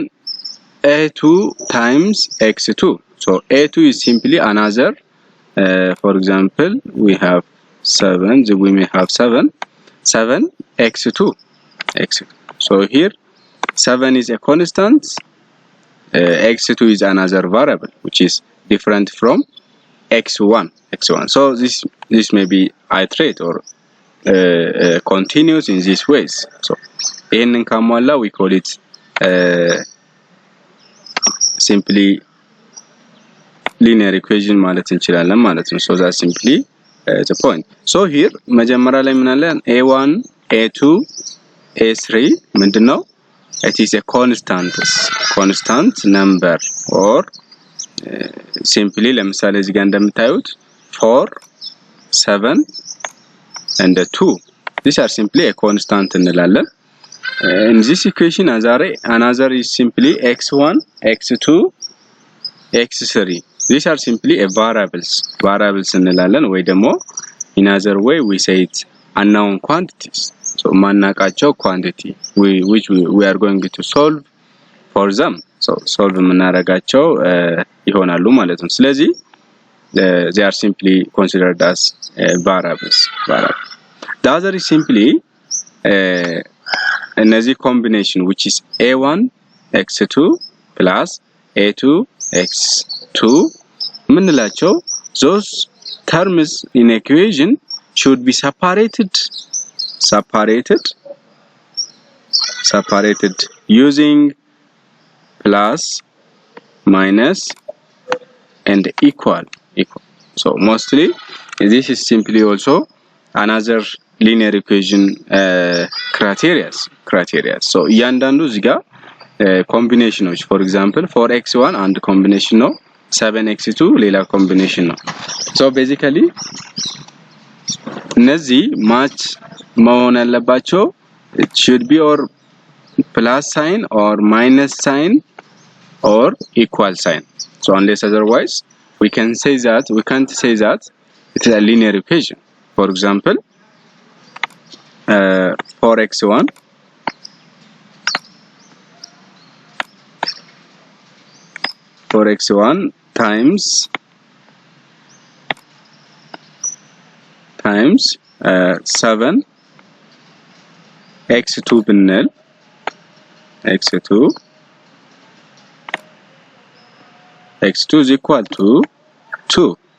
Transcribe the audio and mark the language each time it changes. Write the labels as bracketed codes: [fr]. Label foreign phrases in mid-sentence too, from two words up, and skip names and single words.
[en] a2 times x2 so a2 is simply another for example we have 7 so we may have 7 x2 so here 7 is a constant x2 is another variable which is different from x1 so this may be iterate or continues in these ways so [am] ይሄንን ካሟላ [en] we call it simply linear equation [am] ማለት እንችላለን ማለት ነው [en] so that's simply the point so here [am] መጀመሪያ ላይ ምን አለ [en] a1 a2 a3 ምንድነው it is a constant number or simply [am] ለምሳሌ እዚህ ጋር እንደምታዩት [en] 4 7 and 2 these are simply a constant እንላለን in this equation another is simply x1 x2 x3 these are simply a variables [am] እንላለን ወይ ደግሞ [en] in other way we say it unknown quantities so ማናቃቸው quantity which we are going to solve for them so solve [am] የምናረጋቸው ይሆናሉ ማለት ነው ስለዚህ [en] they are simply considered as variables the other is simply another combination which is a1 x2 plus a2 x2 ምንላቸው those terms in equation should be separated separated using plus, minus, and equal. So mostly this is simply also another linear equation criteria. [am] So እያንዳንዱ እዚህ ጋር ኮምቢኔሽኖች [en] for example [am] 4x1 አንድ ኮምቢኔሽን ነው 7x2 ሌላ ኮምቢኔሽን ነው [en] so basically እነዚህ match [am] መሆን ያለባቸው [en] it should be or plus sign or minus sign or equal sign so unless otherwise we can't say that it is a linear equation for example 4x1 times 7 x2 ብንል x2 is equal to 2.